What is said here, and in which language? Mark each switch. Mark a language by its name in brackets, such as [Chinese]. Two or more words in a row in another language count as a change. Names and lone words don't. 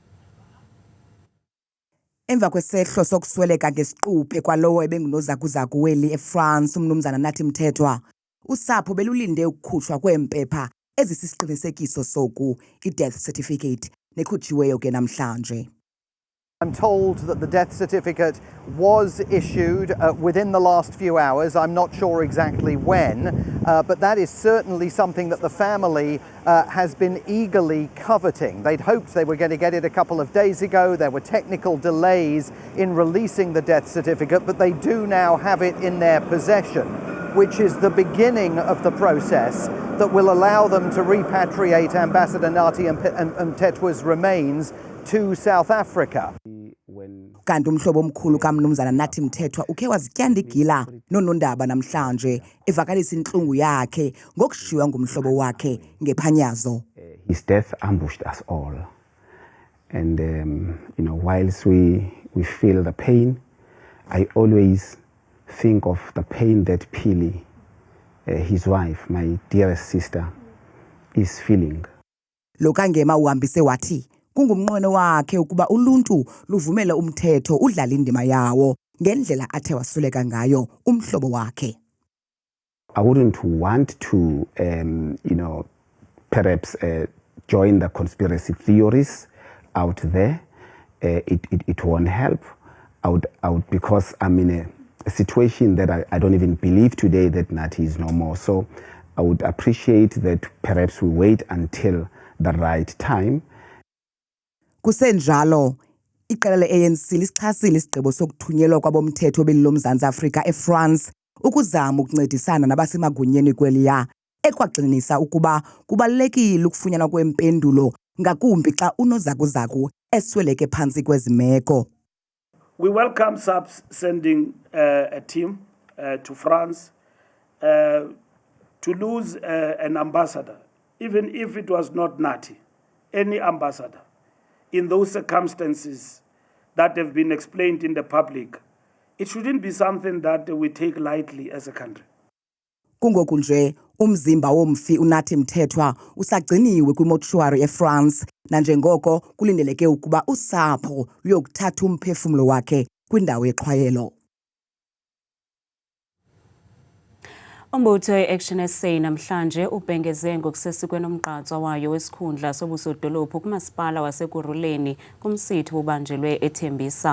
[Xhosa] Emva kwesehlo sokusweleka ngesiquphe kwalowo ebengunozakuzaku weli eFrance umnumzana Nathi Mthethwa, usapho belulinde ukukhutshwa kweempepha ezisisiqinisekiso soku, i- [English] death certificate, [Xhosa] nekhutshiweyo ke namhlanje. [English] I'm told that the death certificate was issued within the last few hours. I'm not sure exactly when, but that is certainly something that the family has been eagerly coveting. They'd hoped they were going to get it a couple of days ago. There were technical delays in releasing the death certificate, but they do now have it in their possession, which is the beginning of the process that will allow them to repatriate Ambassador Nathi Mthethwa's remains to South Africa. [Xhosa] Kanti umhlobo omkhulu kaMnumzana Nathi Mthethwa ukhe wazityanda igila nonondaba namhlanje evakalisa inhlungu yakhe ngokushiywa ngumhlobo wakhe ngephanyazo. [English] His death ambushed us all, and whilst we feel the pain, I always think of the pain that Phili, his wife, my dearest sister, is feeling. [Xhosa] Lokangema uhambise wathi kungumnqweno wakhe ukuba uluntu luvumele umthetho udlala indima yawo ngendlela athe wasuleka ngayo umhlobo wakhe. [English] I wouldn't want to, perhaps join the conspiracy theories out there. It won't help. I would, because I'm in a situation that I don't even believe today that Nathi is no more. So I would appreciate that perhaps we wait until the right time. [Xhosa] Kusenjalo iqela le-ANC lisichasile isigqibo sokuthunyelwa kwabomthetho beli loMzantsi Afrika eFrance ukuzama ukuncedisana nabasemagunyeni kweliya ekwagxininisa ukuba kubalulekile ukufunyanwa kwempendulo ngakumbi xa unozakuzaku esweleke phantsi kwezi meko. [English] We welcome SAPS sending a team to France to lose an ambassador, even if it was not Nathi, any ambassador. In those circumstances that have been explained in the public, it shouldn't be something that we take lightly as a country. [Xhosa] Kungoku nje umzimba womfi uNathi Mthethwa usagciniwe kwimotuary eFrance nanjengoko kulindeleke ukuba usapho luyokuthatha umphefumlo wakhe kwindawo yexhwayelo. Umbutho we-Action SA namhlanje ubhengeze ngokusesikweni umgqatswa wayo wesikhundla sobusodolophu kumasipala waseKuruleni kumsithi ubanjelwe eThembisa.